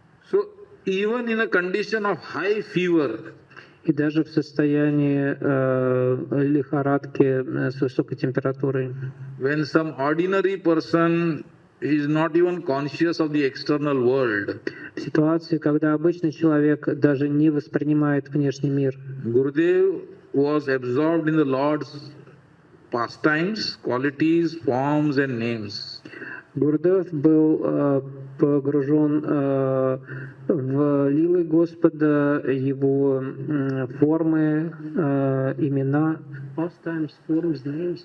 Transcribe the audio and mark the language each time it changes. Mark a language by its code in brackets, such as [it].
[en] So even in a condition of high fever, [ru] и даже в состоянии лихорадки с высокой температурой, [en] when some ordinary person is not even conscious of the external world, [ru] в ситуации, когда обычный человек даже не воспринимает внешний мир, [en] Gurudev was absorbed in the Lord's pastimes, qualities, forms and names. [ru] Гурудев был погружен в лилы Господа, его формы, имена, [en] pastimes, forms, names